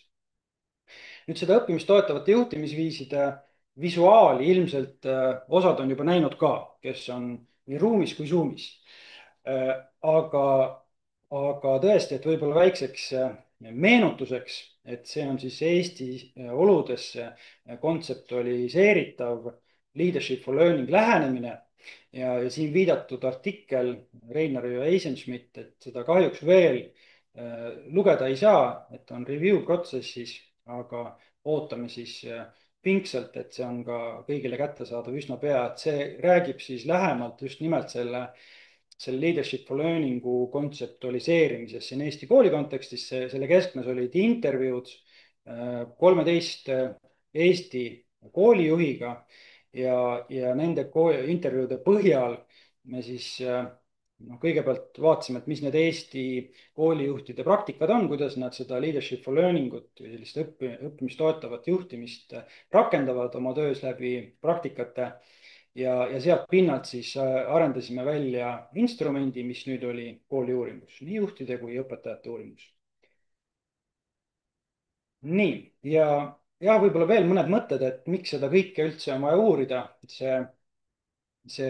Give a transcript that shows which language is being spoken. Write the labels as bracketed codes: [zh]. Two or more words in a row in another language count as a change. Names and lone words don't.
[et] nüüd seda õppimist toetavate juhtimisviiside visuaali ilmselt osad on juba näinud ka, kes on nii ruumis kui Zoomis. aga, aga tõesti, et võib-olla väikseks meenutuseks, et see on siis Eesti oludesse kontseptualiseeritav [en] leadership for [et] learning lähenemine ja siin viidatud artikkel Reinar ja Eisenschmidt, et seda kahjuks veel lugeda ei saa, et on review protsessis, aga ootame siis pingsalt, et see on ka kõigile kättesaadav üsna pea, et see räägib siis lähemalt just nimelt selle [en] leadership for learning'u [et] kontseptualiseerimisest siin Eesti kooli kontekstis. selle keskmes olid intervjuud 13 Eesti koolijuhiga ja nende intervjuude põhjal me siis kõigepealt vaatasime, et mis need Eesti koolijuhtide praktikad on, kuidas nad seda [en] leadership for learning [et] ut või sellist õppimist toetavat juhtimist rakendavad oma töös läbi praktikate. ja sealt pinnalt siis arendasime välja instrumendi, mis nüüd oli kooli uuringus, nii juhtide kui õpetajate uuringus. nii, ja võib-olla veel mõned mõtted, et miks seda kõike üldse on vaja uurida, et see